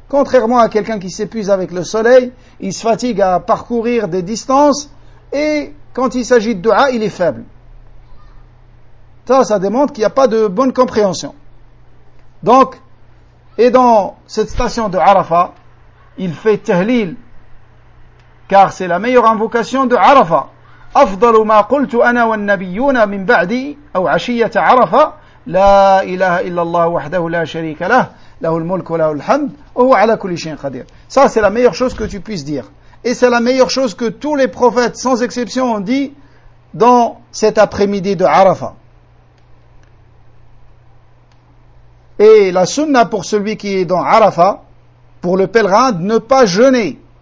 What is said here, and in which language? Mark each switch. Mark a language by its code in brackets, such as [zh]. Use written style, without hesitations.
[fr] Contrairement à quelqu'un qui s'épuise avec le soleil, il se fatigue à parcourir des distances, et quand il s'agit de dua, il est faible. Ça démontre qu'il n'y a pas de bonne compréhension. Donc, et dans cette station de Arafah, il fait tahlil. Car c'est la meilleure invocation de Arafah. [ar] أفضل ما قلت أنا والنبيون من بعدي أو عشية عرفة لا إله إلا الله وحده لا شريك له له الملك وله الحمد وهو على كل شيء قدير. [fr] Ça c'est la meilleure chose que tu puisses dire. Et c'est la meilleure chose que tous les prophètes sans exception ont dit dans cet après-midi de Arafat. Et la sunna pour celui qui est dans Arafat, pour le pèlerin, de ne pas jeûner.